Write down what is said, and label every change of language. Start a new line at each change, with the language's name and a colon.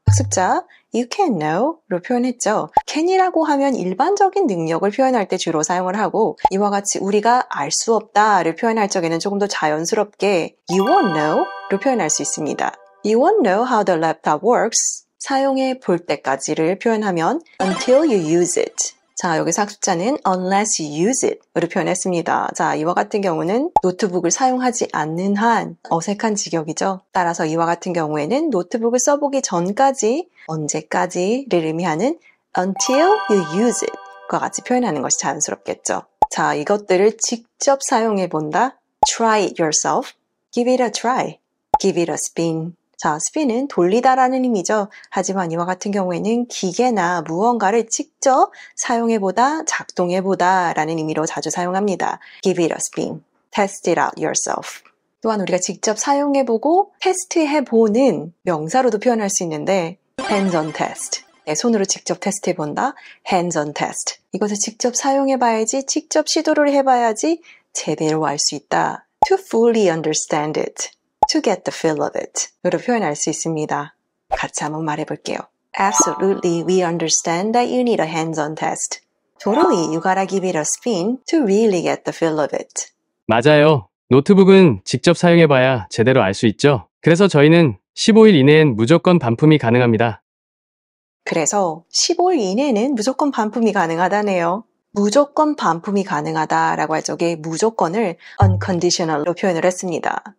Korean: 학습자, you can know로 표현했죠. can이라고 하면 일반적인 능력을 표현할 때 주로 사용을 하고 이와 같이 우리가 알 수 없다를 표현할 적에는 조금 더 자연스럽게
English: you won't know
Korean: 로 표현할 수 있습니다.
English: You won't know how the laptop works.
Korean: 사용해 볼 때까지를 표현하면
English: until you use it.
Korean: 자, 여기서 학습자는
English: unless you use it
Korean: 으로 표현했습니다. 자, 이와 같은 경우는 노트북을 사용하지 않는 한 어색한 직역이죠. 따라서 이와 같은 경우에는 노트북을 써보기 전까지, 언제까지를 의미하는 until you use it 과 같이 표현하는 것이 자연스럽겠죠. 자, 이것들을 직접 사용해 본다.
English: Try it yourself. Give it a try. Give it a spin.
Korean: 자, spin은 돌리다라는 의미죠. 하지만 이와 같은 경우에는 기계나 무언가를 직접 사용해보다, 작동해보다 라는 의미로 자주 사용합니다.
English: Give it a spin. Test it out yourself.
Korean: 또한 우리가 직접 사용해보고 테스트해보는 명사로도 표현할 수 있는데 hands-on test. 내 손으로 직접 테스트해본다.
English: hands-on test.
Korean: 이것을 직접 사용해봐야지, 직접 시도를 해봐야지 제대로 알 수 있다.
English: To fully understand it. To get the feel of it
Korean: 으로 표현할 수 있습니다. 같이 한번 말해볼게요.
English: Absolutely, we understand that you need a hands-on test. Totally, you gotta give it a spin to really get the feel of it.
Korean: 맞아요. 노트북은 직접 사용해봐야 제대로 알 수 있죠. 그래서 저희는 15일 이내엔 무조건 반품이 가능합니다. 그래서 15일 이내는 무조건 반품이 가능하다네요. 무조건 반품이 가능하다라고 할 적에 무조건을 unconditional로 표현을 했습니다.